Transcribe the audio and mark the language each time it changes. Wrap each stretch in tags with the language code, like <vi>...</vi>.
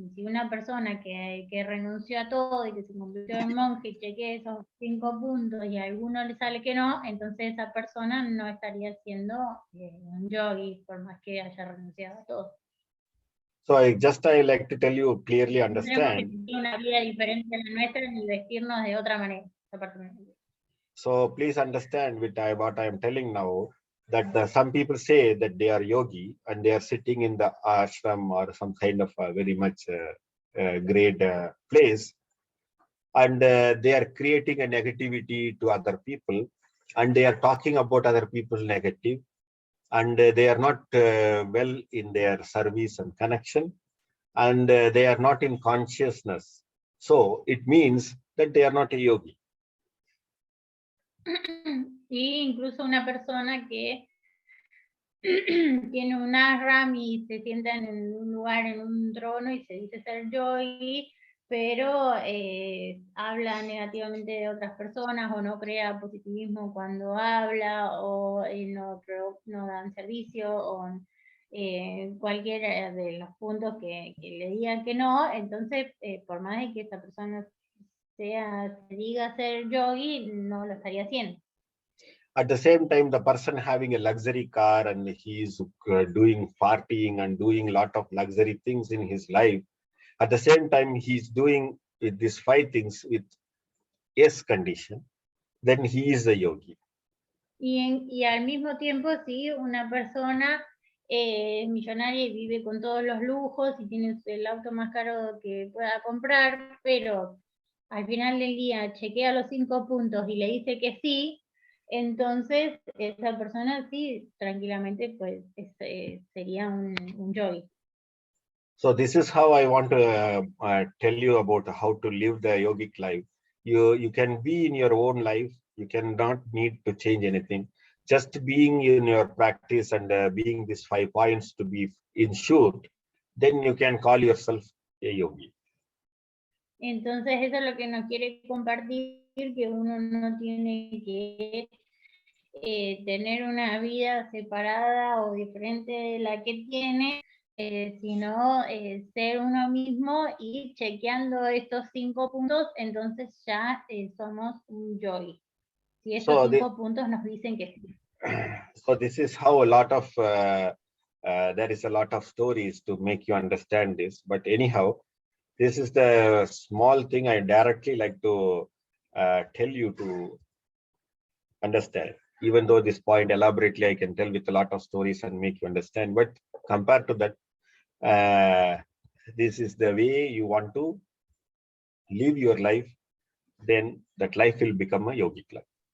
<es>Y si una persona que renunció a todo y que se convirtió en monje y chequea esos 5 puntos y a alguno le sale que no, entonces esa persona no estaría siendo un yogi por más que haya renunciado a todo.</es> <en>So I like to tell you, clearly</en> <es>No tenemos que</es> <en>understand.</en> <es>tener una vida diferente a la nuestra ni vestirnos de otra manera.</es> <en>So please understand what I am telling now, that some people say that they are yogi and they are sitting in the ashram or some kind of very much great place, and they are creating a negativity to other people, and they are talking about other people negative, and they are not well in their service and connection, and they are not in consciousness. So it means that they are not a yogi.</en> <es>Y incluso una persona que tiene un ashram y se sienta en un lugar, en un trono y se dice ser yogi, pero habla negativamente de otras personas o no crea positivismo cuando habla o no dan servicio o cualquiera de los puntos que le digan que no, entonces por más de que esa persona se diga ser yogi, no lo estaría haciendo.</es> <en>At the same time, the person having a luxury car and he is doing partying and doing a lot of luxury things in his life, at the same time he's doing these 5 things with yes condition, then he is a yogi.</en> <es>Y al mismo tiempo, si una persona es millonaria y vive con todos los lujos y tiene el auto más caro que pueda comprar, pero al final del día chequea los 5 puntos y le dice que sí, entonces esa persona sí, tranquilamente, pues sería un yogi.</es> <en>So this is how I want to tell you about how to live the yogic life. You can be in your own life. You cannot need to change anything. Just being in your practice and being these 5 points to be ensured, then you can call yourself a yogi.</en> <es>Entonces eso es lo que nos quiere compartir, que uno no tiene que tener una vida separada o diferente de la que tiene, sino ser uno mismo y chequeando estos 5 puntos, entonces ya somos un yogi. Si estos 5 puntos nos dicen que sí.</es> <en>So this is how a lot of there is a lot of stories to make you understand this. But anyhow, this is the small thing I directly like to tell you to understand. Even though this point elaborately I can tell with a lot of stories and make you understand, but compared to that, this is the way you want to live your life, then that life will become a yogic life.</en>